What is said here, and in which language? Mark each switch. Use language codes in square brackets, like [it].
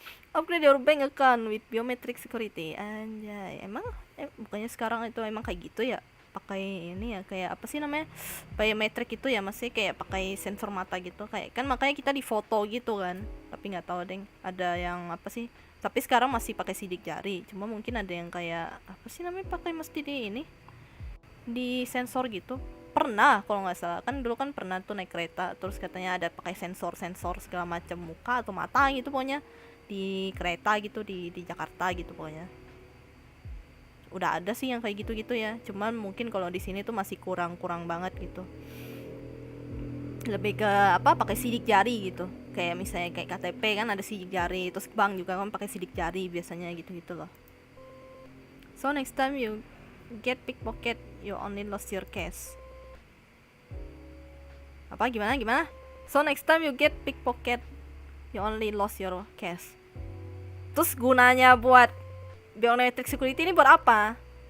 [en] Upgrade your bank account with biometric security. [id] Anjay, emang bukannya sekarang itu emang kayak gitu ya? Pakai ini ya, kayak apa sih namanya? Biometric itu ya, masih kayak pakai sensor mata gitu. Kayak kan makanya kita difoto gitu kan. Tapi nggak tahu deh, ada yang apa sih? Tapi sekarang masih pakai sidik jari. Cuma mungkin ada yang kayak apa sih namanya, pakai mesti di sensor gitu. Pernah kalau nggak salah, kan dulu kan pernah tuh naik kereta, terus katanya ada pakai sensor segala macam, muka atau mata gitu pokoknya di kereta gitu, di Jakarta gitu pokoknya. Udah ada sih yang kayak gitu ya, cuman mungkin kalau di sini tuh masih kurang banget gitu. Lebih ke apa, pakai sidik jari gitu, kayak misalnya kayak KTP kan ada sidik jari, terus bank juga kan pakai sidik jari biasanya gitu loh. [en] So next time you get pickpocket, you only lost your cash. [id] Apa gimana? [en] So next time you get pickpocket, you only lost your cash. [id] Terus gunanya buat biometric security ini buat apa?